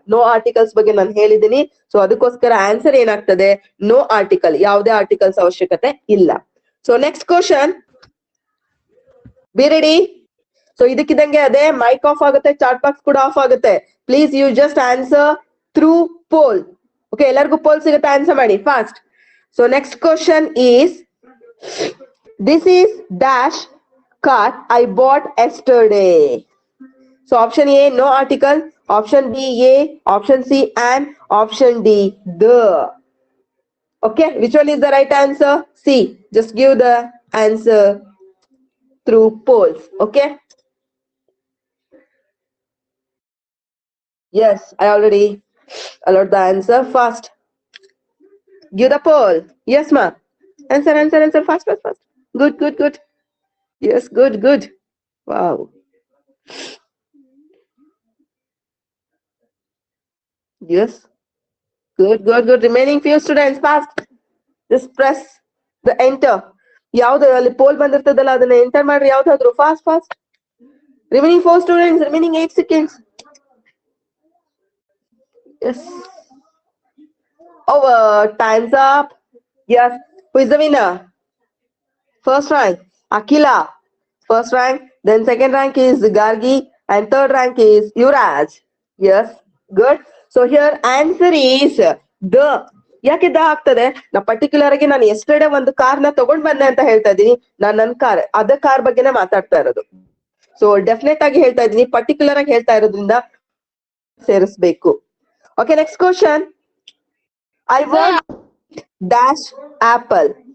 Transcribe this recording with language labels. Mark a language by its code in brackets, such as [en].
[kn] No articles ಬಗ್ಗೆ ನಾನು ಹೇಳಿದೀನಿ. ಸೊ ಅದಕ್ಕೋಸ್ಕರ ಆನ್ಸರ್ ಏನಾಗ್ತದೆ? No article. ಯಾವುದೇ ಆರ್ಟಿಕಲ್ಸ್ ಅವಶ್ಯಕತೆ ಇಲ್ಲ. [en] So next question, be ready. [kn] So ಇದಕ್ಕಿದಂಗೆ ಅದೇ ಮೈಕ್ ಆಫ್ ಆಗುತ್ತೆ, ಚಾಟ್ ಬಾಕ್ಸ್ ಕೂಡ ಆಫ್ ಆಗುತ್ತೆ. [en] Please you just answer through poll. [kn] Okay, ಎಲ್ಲರಿಗೂ ಪೋಲ್ ಸಿಗುತ್ತೆ, ಆನ್ಸರ್ ಮಾಡಿ fast. [en] So next question is, this is dash card I bought yesterday. So option A, no article. Option B, A. Option C, and option D, the. Okay, which one is the right answer? C. Just give the answer through polls. Okay. Yes, I already allowed the answer. Fast. Give the poll. Yes, ma. Answer, answer, answer. Fast, fast, fast. Good, good, good. Yes, good, good. Wow. Yes. Good, good, good. Remaining few students, fast. Just press the enter. [kn] ಯಾವ್ದು ಅಲ್ಲಿ pole ಬಂದಿರ್ತದಲ್ಲ ಅದನ್ನ enter ಮಾಡ್ರಿ ಯಾವ್ದಾದ್ರು. [en] Fast fast. Remaining 4 students, remaining 8 seconds. Yes. Over. Time's up. Yes. Who is the winner? First rank, Akila. First rank. Then second rank is Gargi. And third rank is Yuvraj. Yes. Good. So here answer is the. [kn] ಯಾಕೆ the ಆಗ್ತದೆ? ನಾ particular ಆಗಿ ನಾನು yesterday ಒಂದು car ನ ತಗೊಂಡ್ ಬಂದೆ ಅಂತ ಹೇಳ್ತಾ ಇದ್ದೀನಿ. ನಾನು ನನ್ನ ಕಾರ್ ಅದ ಕಾರ್ ಬಗ್ಗೆನೇ ಮಾತಾಡ್ತಾ ಇರೋದು. ಸೊ ಡೆಫಿನೆಟ್ ಆಗಿ ಹೇಳ್ತಾ ಇದ್ದೀನಿ, ಪರ್ಟಿಕ್ಯುಲರ್ ಆಗಿ ಹೇಳ್ತಾ ಇರೋದ್ರಿಂದ ಸೇರಿಸ್ಬೇಕು. Okay, next question. [en] I want dash apple.